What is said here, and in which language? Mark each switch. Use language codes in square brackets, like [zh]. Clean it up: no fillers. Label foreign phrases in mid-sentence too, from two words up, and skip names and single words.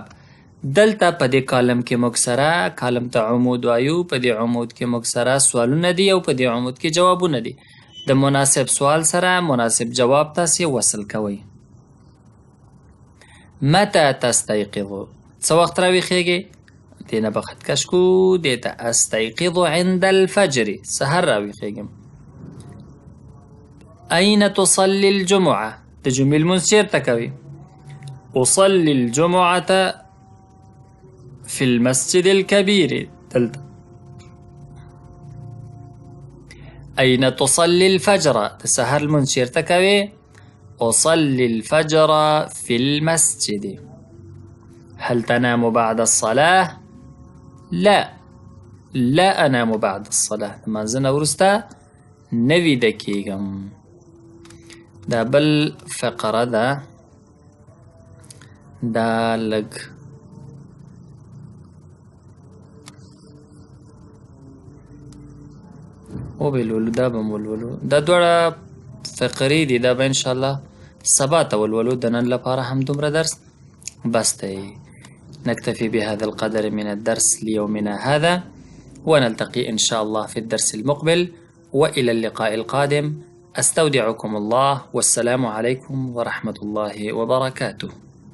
[ps] دلته په دې کالم کې موږ سره کالم ته عمود وایو، په دې عمود کې موږ سره سوالونه دي او په دې عمود کې جوابونه دي. د مناسب سوال سره مناسب جواب تاسې وصل کوئ. [ar] متى تستيقظ؟ [ps] څه وخت راویښېږې؟ دې نه به خط کش کو. دې ته [ar] استيقظ عند الفجر، [ps] سحر راویښېږم. [ar] أين تصلي الجمعة؟ [ps] د جمعې لمونځ چېرته کوي؟ [ar] أصلي الجمعة في المسجد الكبير. دلته. أين تصلي الفجر؟ [ps] د سحر لمونځ چېرته کوي؟ [ar] أصلي الفجر في المسجد. هل تنام بعد الصلاة؟ لا، لا أنام بعد الصلاة. [ps] لمانځه نه وروسته نه ویده کېږم. دا بل فقره ده، دا لږ وبلولو، دا به ولولو. دا دواړه فقرې دي، دا به انشاءالله سبا ته ولولو. د نن لپاره هم دومره درس بس دی. [ar] نكتفي بهذا القدر من الدرس ليومنا هذا، ونلتقي إن شاء الله في الدرس المقبل، وإلى اللقاء القادم. أستودعكم الله، والسلام عليكم ورحمة الله وبركاته.